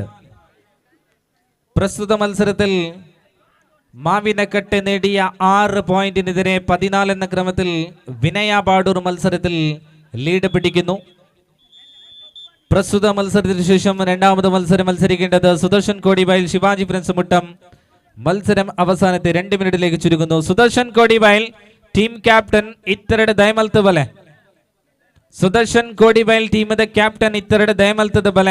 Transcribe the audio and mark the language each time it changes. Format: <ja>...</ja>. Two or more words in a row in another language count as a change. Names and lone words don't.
<ml>പ്രസ്തുത മത്സരത്തിൽ മാവിനക്കട്ടെ നേടിയ 6 പോയിന്റിനെതിരെ 14 എന്ന ക്രമത്തിൽ വിനയ ബാഡൂർ മത്സരത്തിൽ ലീഡ് പിടിക്കുന്നു. പ്രസ്തുത മത്സരത്തിന് ശേഷം രണ്ടാമത് മത്സരം മത്സരിക്കേണ്ടത് സുദർശൻ കോടിബായിൽ, ശിവാജി ഫ്രണ്ട്സ് മുട്ടം. മത്സരം അവസാനത്തെ 2 മിനിറ്റിലേക്ക് ചുരുങ്ങുന്നു.</ml> <tcy>സുദർശൻ കോടിബായിൽ</tcy> <en>team captain</en> <tcy>ಇತ್ತೆರಡು ದಯಮಲ್ತ ಬಲೆ. ಸುದರ್ಶನ್ ಕೋಡಿಬಾಯ್ಲ್ ಟೀಮದ ಕ್ಯಾಪ್ಟನ್ ಇತ್ತೆರಡು ದಯಮಲ್ತದ ಬಲೆ.</tcy>